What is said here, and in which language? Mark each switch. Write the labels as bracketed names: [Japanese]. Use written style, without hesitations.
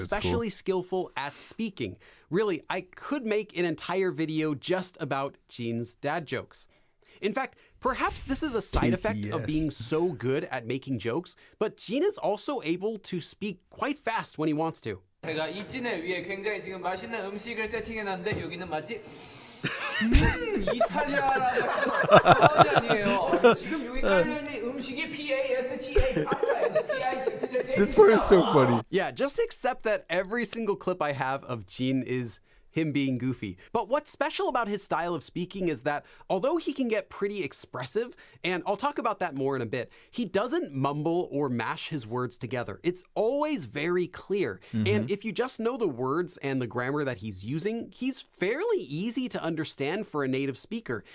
[English] especially skillful at speaking. Really, I could make an entire video just about Jin's dad jokes. In fact, perhaps this is a side effect of being so good at making jokes, but Jin is also able to speak quite fast when he wants to. [Korean] 제가 이 찐을 위해 굉장히 지금 맛있는 음식을 세팅해놨는데 여기는 마치 이탈리아라는 아니에요. 지금 여기 깔려있는 음식이 PASTA PIZZ. [English] This part is so funny. Yeah, just accept that every single clip I have of Jin is him being goofy. But what's special about his style of speaking is that although he can get pretty expressive, and I'll talk about that more in a bit, he doesn't mumble or mash his words together. It's always very clear. And if you just know the words and the grammar that he's using, he's fairly easy to understand for a native speaker.